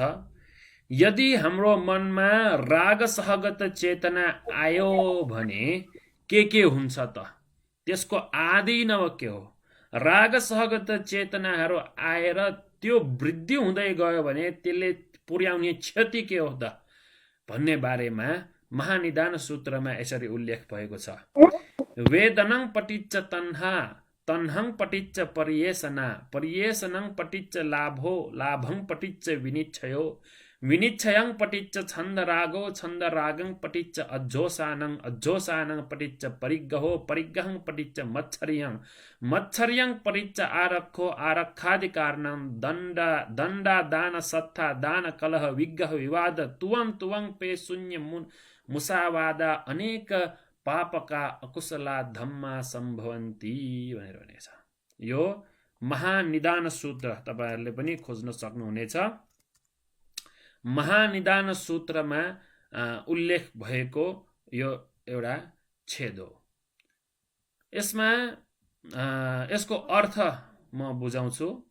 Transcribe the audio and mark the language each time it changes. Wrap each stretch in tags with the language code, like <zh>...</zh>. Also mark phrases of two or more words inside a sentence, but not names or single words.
<ne>यदि हाम्रो मनमा राग सहगत चेतना आयो भने के हुन्छ त? त्यसको आदिनव के हो? राग सहगत चेतनाहरू आएर त्यो वृद्धि हुँदै गयो भने त्यसले पुर्याउने क्षति के हो त भन्ने बारेमा महानिदान सूत्रमा यसरी उल्लेख भएको छ।</ne> <pi>वेदनं पटिच्च तन्हा, तन्हं पटिच्च पर्येषणा, पर्येषणं पटिच्च लाभो, लाभं पटिच्च विनिच्छयो, विनिच्छयं पटिच्च छन्दरागो, छन्दरागं पटिच्च अज्जोसानं, अज्जोसानं पटिच्च परिग्रहो, परिग्रहं पटिच्च मच्छर्यं, मच्छर्यं पटिच्च आरक्षो, आरक्षादिकारणं दण्डादान सत्ता दान कलह विग्रह विवाद तुवं तुवं पे शून्य मुसावादा अनेक पापका अकुशला धम्मा सम्भवन्ती</pi> <ne>भनेर भनेको छ। यो महानिदान सूत्र तपाईहरुले पनि खोज्न सक्नुहुनेछ। महानिदान सूत्रमा उल्लेख भएको यो एउटा छेद हो। यसमा यसको अर्थ म बुझाउँछु।</ne>